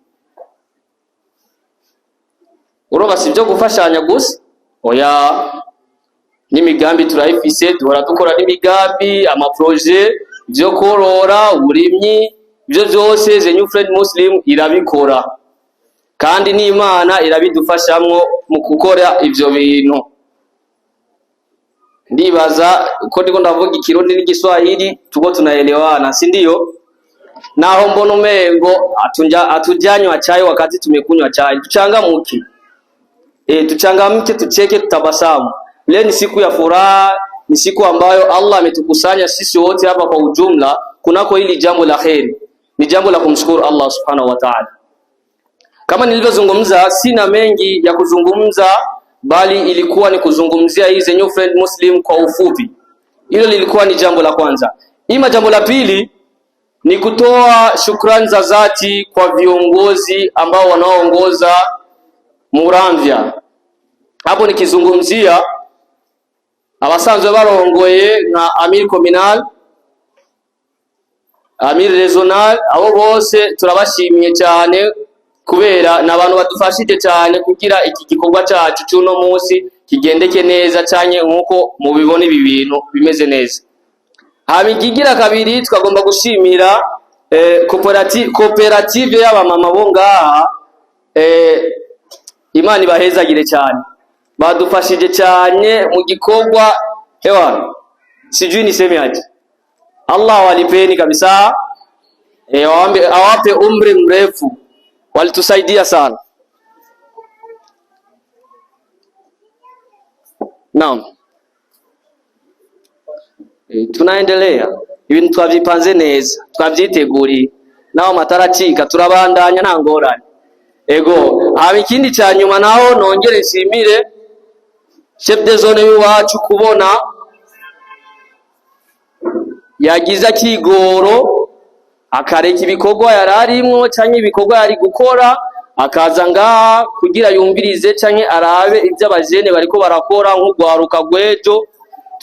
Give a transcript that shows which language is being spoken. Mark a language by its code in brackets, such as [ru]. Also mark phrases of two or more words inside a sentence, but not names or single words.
[rn] Uroba sivyo gufashanya gusa, oya n'imigambi turayifise, duhora dukora n'imigambi, amaproje byo korora, uburimyi, byo byose The New Friend Muslim irabikora, kandi n'Imana irabidufashamwo mu gukora ivyo bintu. Ndibaza uko ndiko ndavuga Ikirundi n'Igiswahili [sw] tuko tunaelewana, si ndio? [rn] Naho mbona umengo [sw] atujanywa chai wakati tumekunywa chai. Tuchangamke. Tuchangamke, tucheke, tutabasamu. Leo ni siku ya furaha, ni siku ambayo Allah ametukusanya sisi wote hapa kwa ujumla kunako hili jambo la kheri. Ni jambo la kumshukuru Allah [ar] Subhanahu wa Ta'ala. [sw] Kama nilivyozungumza, sina mengi ya kuzungumza, bali ilikuwa ni kuzungumzia hii The New Friend Muslim kwa ufupi. Hilo lilikuwa ni jambo la kwanza. Ima jambo la pili ni kutoa shukrani za dhati kwa viongozi ambao wanaoongoza Muramvya. Hapo nikizungumzia [rn] abasanzwe barongoye na Amir Communal, Amir Regional, abo bose turabashimiye cyane kubera n'abantu badufashije cyane kugira iki gikorwa cyacu cy'uno munsi kigendeke neza cyane nkuko mubibona ibi bintu bimeze neza. Habigigira kabiri tukagomba gushimira koperative y'abamama bo ngaha, Imana ibahezagire cyane, badufashije cyane mu gikorwa. [sw] Ewa sijui niseme aje, Allah walipeni kabisa, awape umri mrefu, walitusaidia sana. Naam, tunaendelea [rn] ibintu twavipanze neza, twavyiteguriye naho mataracika, turabandanya nta ngorane. Haba ikindi cya nyuma naho nongere nshimire chef de zone y'uwacu kubona yagize akigoro akareka ibikorwa yararimwo canke ibikorwa yari gukora akaza ngaha kugira yumvirize canke arabe ibyo abajene bariko barakora nk'ugwaruka gwejo.